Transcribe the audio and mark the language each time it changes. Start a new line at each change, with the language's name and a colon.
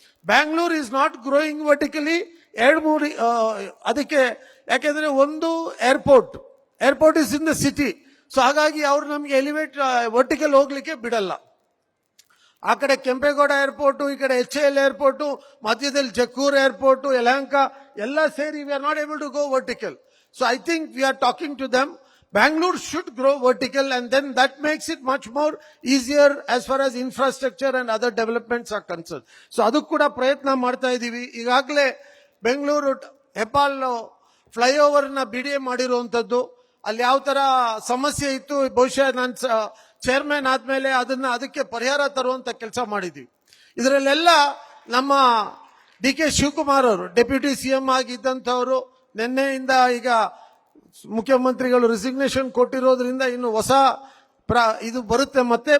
English: Bangalore is not growing vertically. 2-3
Kannada: ಅದಕ್ಕೆ ಯಾಕೆಂದ್ರೆ ಒಂದು
English: Airport is in the city.
Kannada: So ಹಾಗಾಗಿ ಅವ್ರು ನಮ್ಗೆ ಎಲಿವೇಟ್ ವರ್ಟಿಕಲ್ ಹೋಗ್ಲಿಕ್ಕೆ ಬಿಡಲ್ಲ. ಆ ಕಡೆ ಕೆಂಪೇಗೌಡ ಏರ್ಪೋರ್ಟ್, ಈ ಕಡೆ HAL ಏರ್ಪೋರ್ಟ್, ಮಧ್ಯದಲ್ಲಿ ಜಕ್ಕೂರ್ ಏರ್ಪೋರ್ಟ್, ಯಲಹಂಕ ಎಲ್ಲ ಸೇರಿ
English: We are not able to go vertical. So I think we are talking to them. Bangalore should grow vertical, and then that makes it much more easier as far as infrastructure and other developments are concerned.
Kannada: So adu kuda prayatna ಮಾಡ್ತಾ ಇದೀವಿ. ಈಗಾಗಲೇ Bengaluru Hebbal flyover ನ BDA ಮಾಡಿರುವಂತದ್ದು, ಅಲ್ಲಿ ಯಾವ ತರ ಸಮಸ್ಯೆ ಇತ್ತು, ಬಹುಶಃ ನಾನು ಚೇರ್ಮನ್ ಆದ್ಮೇಲೆ ಅದಕ್ಕೆ ಪರಿಹಾರ ತರುವಂತ ಕೆಲಸ ಮಾಡಿದೀವಿ. ಇದರಲ್ಲೆಲ್ಲ ನಮ್ಮ DK ಶಿವಕುಮಾರ್ ಅವರು ಡೆಪ್ಯೂಟಿ CM ಆಗಿದ್ದಂಥವರು ನಿನ್ನೆಯಿಂದ ಈಗ ಮುಖ್ಯಮಂತ್ರಿಗಳು ರಿಸಿಗ್ನೇಷನ್ ಕೊಟ್ಟಿರೋದ್ರಿಂದ ಇನ್ನು ಹೊಸ ಇದು ಬರುತ್ತೆ ಮತ್ತೆ.